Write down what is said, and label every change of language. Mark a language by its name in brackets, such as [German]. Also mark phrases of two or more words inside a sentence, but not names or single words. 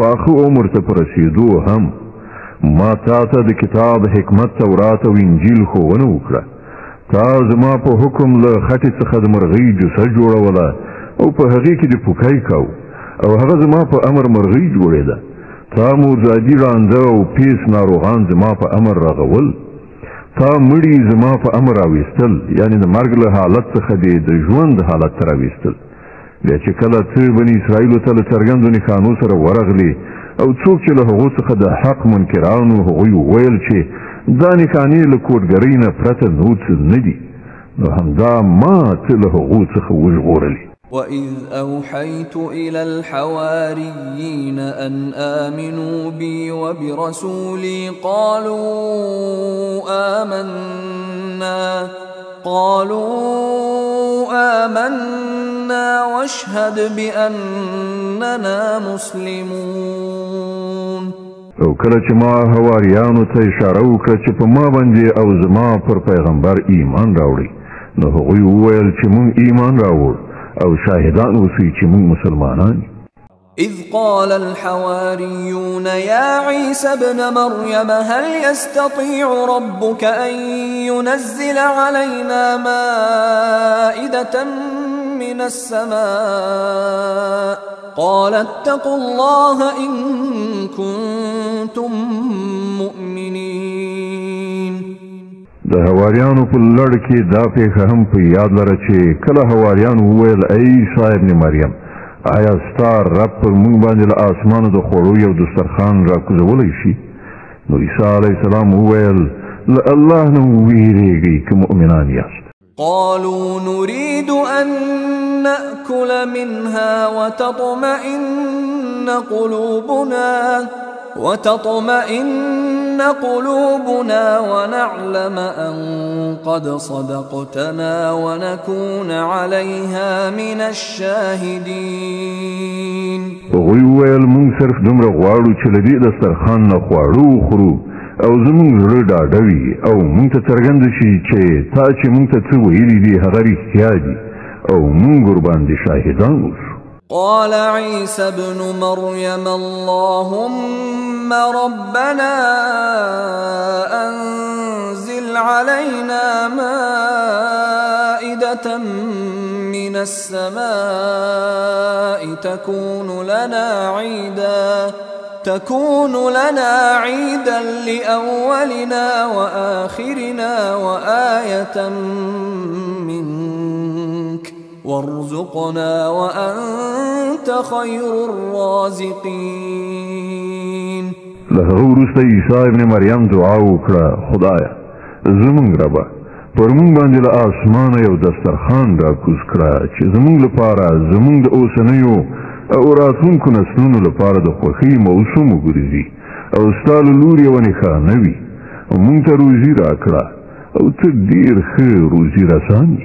[Pashto] آخه عمر ته په رسېدو هم ما تا ته د کتاب حکمت تورات او انجیل ښوونه وکړه، تا زما په حکم له خټې څخه د مرغۍ جوسه جوړوله او په هغې کې د پوکی کاو او هغه زما په امر مرغۍ جوړېده، تا موزادي ړانده او پیس ناروغان زما په امر رغول، تا مړي زما په امر راویستل، یعنی د مرګ له حالت څخه دې د ژوند حالت ته راویستل. بیا چې کله ته بني اسرائیلو ته له څرګندو نښانو سره ورغلې او څوک چې له هغو څخه د حق منکرانو هغوی وویل چې دا نښانې له کوډګرۍ نه پرته نور څه نه دي، نو همدا ما ته له هغو څخه وژغورلې. [Arabic] وإذ أوحيت إلى الحواريين أن آمنوا بي وبرسولي قالوا آمنا واشهد بأننا مسلمون. [Pashto] او کله چې ما حواریانو ته اشاره وکړه چې په ما باندې او زما پر پیغمبر ایمان راوړي، نو هغوی وویل چې مونږ ایمان راوړ او شاهدان اوسئ چې مونږ مسلمانان. [Arabic] إذ قال الحواريون يا عيسى ابن مريم هل يستطيع ربك أن ينزل علينا مائدة من السماء قال اتقوا الله إن كنتم مؤمنين. [Pashto] د هواریانو په لړ کې دا پیښه هم په یاد لره چې کله هواریانو وویل ای عیسی ابن مریم آیا ستا رب پر موږ باندې له اسمانو د خوړو یو دسترخوان راکوزولی شي؟ نو عیسی [Arabic] علیه السلام [Pashto] وویل له الله نه ویریږئ که مؤمنان یاست. [Arabic] قالوا نريد أن نأكل منها وتطمئن قلوبنا ونعلم أن قد صدقتنا ونكون عليها من الشاهدين. [Pashto] وغوی ویل مونږ صرف دومره غواړو چې له دې دسترخوان نه خواړه وخورو او زمونږ زړه ډاډه وي او مونږ ته څرګنده شي چې تا چې مونږ ته څه ویلي دي هغه رښتیا دي او مونږ ورباندې شاهدان اوسو. [Arabic] قال عيسى ابن مريم اللهم ربنا أنزل علينا مائدة من السماء تكون لنا عيدا لأولنا وآخرنا وآية منك وارزقنا وأنت خير الرازقين. [Pashto] له وروسته عیسی ابن مریم دعا وکړه خدایا زمونږ ربه پر مونږ باندې له اسمانه یو دسترخوان راکوز کړه چې زمونږ لپاره زمونږ د اوسنیو او راتلونکو نسلونو لپاره د خوښۍ موسم وګرځي او ستا له لورې یوه نښانه وي او مونږ ته روزي راکړه او ته ډېر ښه روزي رسان یې.